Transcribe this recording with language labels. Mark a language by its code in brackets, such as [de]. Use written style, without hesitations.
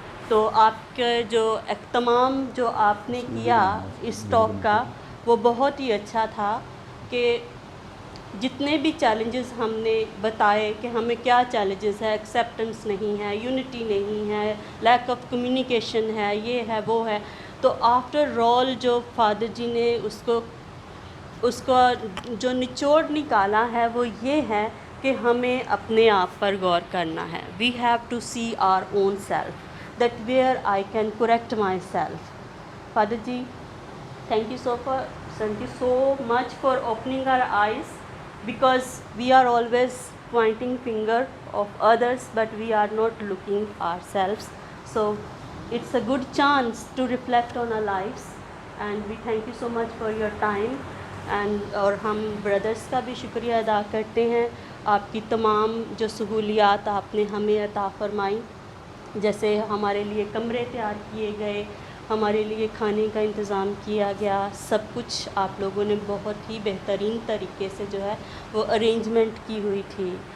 [hi] तो आपका जो तमाम जो आपने किया इस टॉक का वो बहुत ही अच्छा था कि जितने भी चैलेंजेस हमने बताए कि हमें क्या चैलेंजेस है, एक्सेप्टेंस नहीं है, यूनिटी नहीं है, लैक ऑफ कम्युनिकेशन है, ये है वो है, तो आफ्टर ऑल जो फादर जी ने उसको जो निचोड़ निकाला है वो ये है कि हमें अपने आप पर गौर करना है। [en] We have to see our own self, that where I can correct myself. Father ji, thank you so much for opening our eyes, because we are always pointing finger of others but we are not looking ourselves. So it's a good chance to reflect on our lives, and we thank you so much for your time. [hi] and और हम brothers का भी शुक्रिया अदा करते हैं, आपकी तमाम जो सहूलियात आपने हमें अता फरमाई, जैसे हमारे लिए कमरे तैयार किए गए, हमारे लिए खाने का इंतज़ाम किया गया, सब कुछ आप लोगों ने बहुत ही बेहतरीन तरीके से जो है वो अरेंजमेंट की हुई थी।